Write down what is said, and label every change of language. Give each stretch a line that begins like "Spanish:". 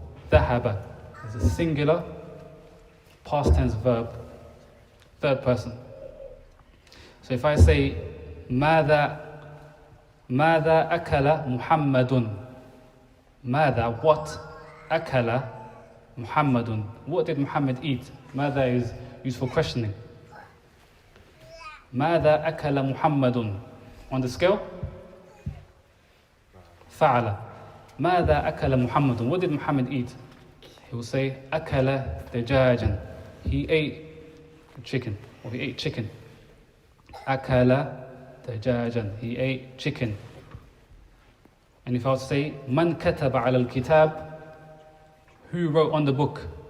English: ذهب is a singular, past tense verb, third person. So if I say
Arabic: ماذا أكل محمد,
English: ماذا, what,
Arabic: أكل محمد,
English: what did Muhammad eat? ماذا is used for questioning.
Arabic: ماذا أكل محمد,
English: on the scale
Arabic: فعل. ماذا أكل محمد,
English: what did Muhammad eat? He will say
Arabic: أكل دجاجا,
English: he ate chicken, or he ate chicken.
Arabic: أكل دجاجا,
English: he ate chicken. And if I would say
Arabic: من كتب على الكتاب,
English: who wrote on the book?